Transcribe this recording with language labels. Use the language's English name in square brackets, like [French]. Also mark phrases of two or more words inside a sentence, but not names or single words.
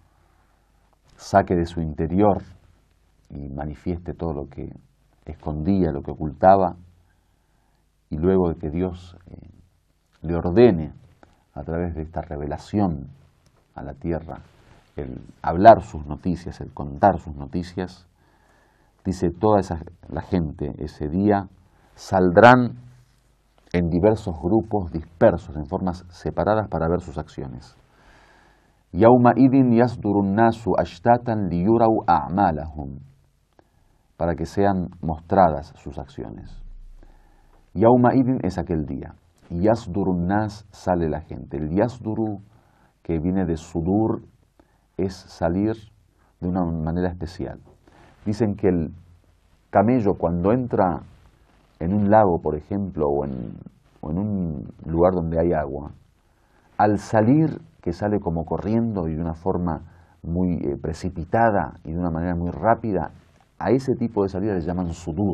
[Spanish] saque de su interior y manifieste todo lo que escondía, lo que ocultaba, y luego de que Dios le ordene a través de esta revelación a la tierra el hablar sus noticias, el contar sus noticias, dice la gente ese día saldrán en diversos grupos dispersos, en formas separadas para ver sus acciones. [Arabic] يومئذ يصدر الناس أشتاتا ليروا أعمالهم, [Spanish] para que sean mostradas sus acciones. [Arabic] يومئذ [Spanish] es aquel día. [Arabic] يصدر الناس, [Spanish] sale la gente. El yasduru, que viene de sudur, es salir de una manera especial. Dicen que el camello, cuando entra en un lago, por ejemplo, o en un lugar donde hay agua, al salir, que sale como corriendo y de una forma muy precipitada y de una manera muy rápida, a ese tipo de salida le llaman sudur.